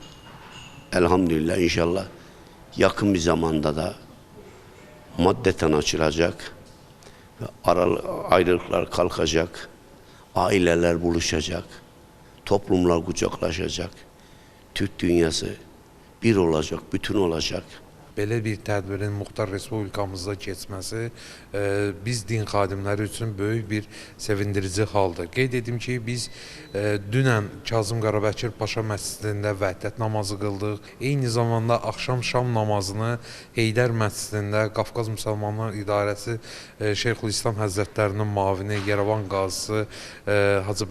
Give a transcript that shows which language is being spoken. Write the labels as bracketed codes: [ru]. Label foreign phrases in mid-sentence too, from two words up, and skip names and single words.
[tr] Elhamdülillah inşallah yakın bir zamanda da maddeten açılacak ve ayrılıklar kalkacak, aileler buluşacak, toplumlar kucaklaşacak, Türk dünyası bir olacak, bütün olacak. [az] Belə bir tədbirin Muxtar Respublikamızda keçməsi biz din xadimləri üçün böyük bir sevindirici haldır. Qeyd edim ki, biz dünən Kazım Qarabəkir Paşa məscidində vəhdət namazı qıldıq. Eyni zamanda axşam şam namazını Heydər məscidində Qafqaz Müsəlmanlar İdarəsi Şeyxülislam Həzrətlərinin mavini Yerevan qazısı Hacı